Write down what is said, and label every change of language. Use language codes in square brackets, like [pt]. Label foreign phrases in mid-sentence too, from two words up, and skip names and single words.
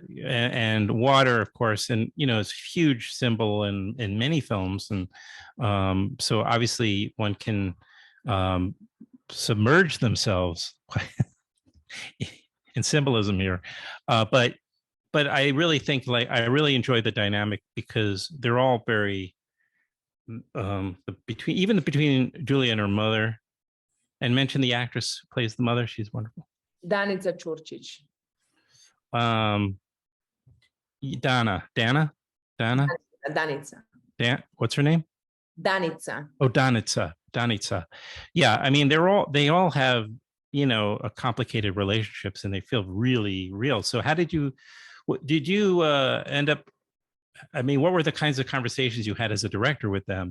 [en] and water, of course, and it's a huge symbol in many films, and so obviously one can submerge themselves in symbolism here, but I really think, like, I really enjoy the dynamic because they're all very between Julia and her mother, and mention the actress who plays the mother. She's wonderful. Danica Ćurčić. Dana. Danica. What's her name? Danica. Oh, Danica. Yeah, I mean, they all have, a complicated relationships, and they feel really real. So how did you end up, I mean, what were the kinds of conversations you had as a director with them?